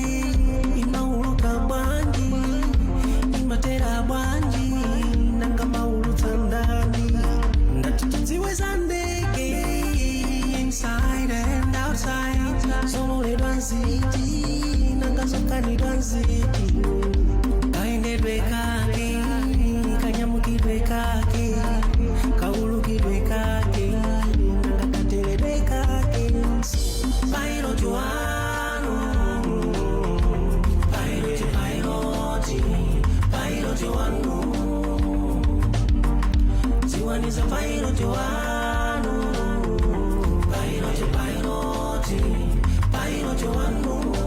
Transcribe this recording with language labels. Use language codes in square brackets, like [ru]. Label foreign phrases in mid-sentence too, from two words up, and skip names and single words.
[ny] inauluka bwanji imatera bwanji nanga maulutsa ndani ndati tidziwe sandeke [en] inside and outside [ny] sololedwa nziti nanga zokanidwa nziti kaendedwe kake kanyamukidwe kake kaulukidwe kake nakateledwe kake pilot wanu pilot wanu ziwaniza pilot wanu pilot wanu